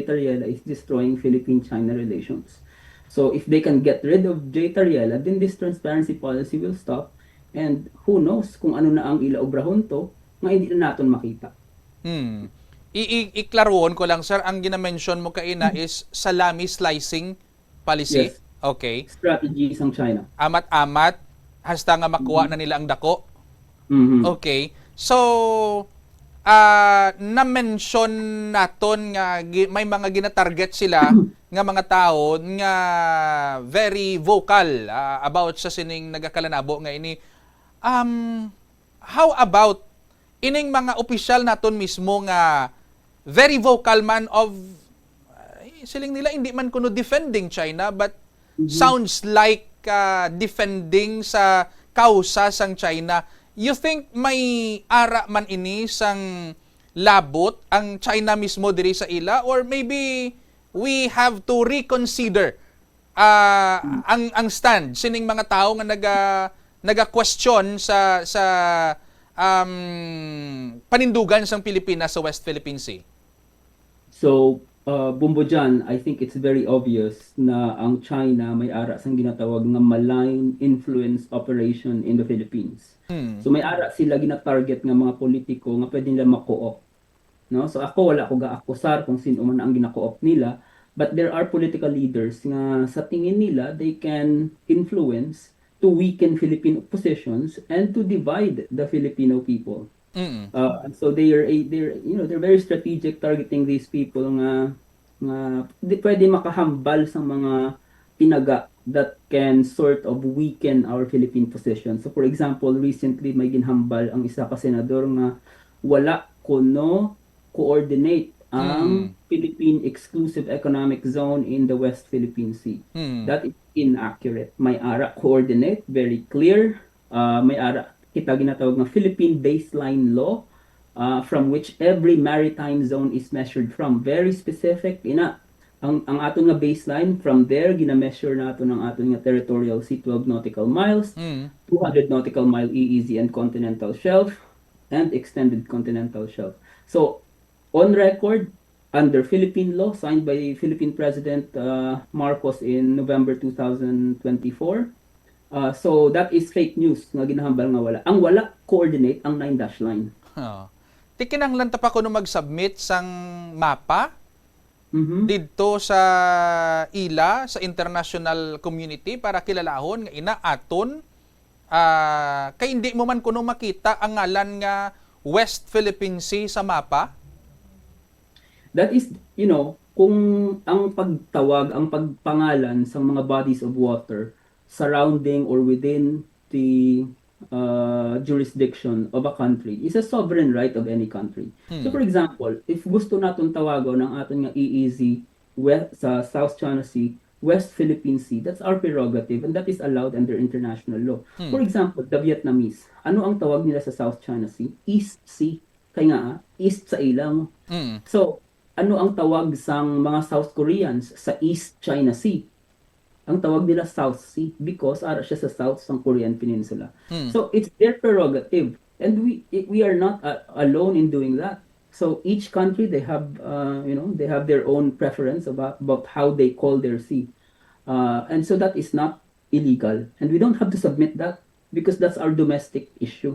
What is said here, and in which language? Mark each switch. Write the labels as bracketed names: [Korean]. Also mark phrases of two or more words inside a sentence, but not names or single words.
[English] Tariela is destroying Philippine-China relations. So if they can get rid of J. Tariela, then this transparency policy will stop. [Hiligaynon] And who knows kung ano na ang ilaobrahon to nga hindi na naton makita. Hmm. Iklaruhon ko lang, sir, ang ginamention mo kaina is [English] salami slicing policy. Yes, Okay. strategies ng China. [Hiligaynon] Amat-amat, hasta nga makuha na nila ang dako. Mhm. [English] Okay. [Hiligaynon] So, na-mention naton nga may mga gina-target sila nga mga tao nga [English] very vocal [Hiligaynon] about sa sining nagakalanabo nga ini. [English] How about [Hiligaynon] ining mga opisyal naton mismo nga [English] very vocal [Hiligaynon] man of siling nila hindi man kuno defending China [English] but sounds like defending [Hiligaynon] sa kausa sang China. [English] You think [Hiligaynon] may ara man ini sang labot ang China mismo diri sa ila, [English] or maybe we have to reconsider [Hiligaynon] ang stand sining mga tao nga naga-question sa panindugan sang Pilipinas sa West Philippine Sea? So, Bumbo dyan, [English] I think it's very obvious [Hiligaynon] na ang China may ara sang ginatawag nga [English] malign influence operation in the Philippines. [Hiligaynon] So may ara sila gina-target nga mga politiko nga pwede nila mako-op. No? So ako wala ko ga-akusar kung sino man ang gina-co-op nila, [English] but there are political leaders [Hiligaynon] nga sa tingin nila [English] they can influence to weaken Philippine positions and to divide the Filipino people. Mm. So they're very strategic targeting these people [Hiligaynon] nga pwede makahambal sa mga tinaga [English] that can sort of weaken our Philippine position. [Hiligaynon] So for example, recently may ginhambal ang isa ka senador nga wala kuno coordinate ang Philippine Exclusive Economic Zone in the West Philippine Sea. [English] That is inaccurate. [Hiligaynon] May ara coordinate, [English] very clear. [Hiligaynon] May ara kita ginatawag ng Philippine Baseline Law [English] from which every maritime zone is measured from. Very specific. [Hiligaynon] Ang aton nga baseline, [English] from there, [Hiligaynon] gina-measure nato ng aton nga [English] territorial sea 12 nautical miles, 200 nautical mile EEZ and continental shelf, and extended continental shelf. So, on record, under Philippine law, signed by Philippine President Marcos in November 2024, so that is fake news [Hiligaynon] nga ginahambal nga wala. Ang wala coordinate ang 9-dash line. Ti kinahanglan ta pa kuno mag-submit sang mapa didto sa ila sa international community para kilalahon nga ina aton kay hindi mo man kuno makita ang ngalan nga West Philippine Sea sa mapa. [English] That is, [Hiligaynon] kung ang pagtawag, ang pagpangalan sa mga [English] bodies of water surrounding or within the jurisdiction of a country is a sovereign right of any country. So for example, if [Hiligaynon] gusto naton tawagon ang aton nga EEZ sa [English] South China Sea, West Philippine Sea, that's our prerogative and that is allowed under international law. For example, the Vietnamese, [Hiligaynon] ano ang tawag nila sa South China Sea? East Sea. Kaya nga, east sa ilang. So, ano ang tawag sang mga South Koreans sa East China Sea? Ang tawag nila South Sea because ara siya sa south ng Korean Peninsula. [English] So it's their prerogative and we are not alone in doing that. So each country they have they have their own preference about how they call their sea. And so that is not illegal and we don't have to submit that because that's our domestic issue.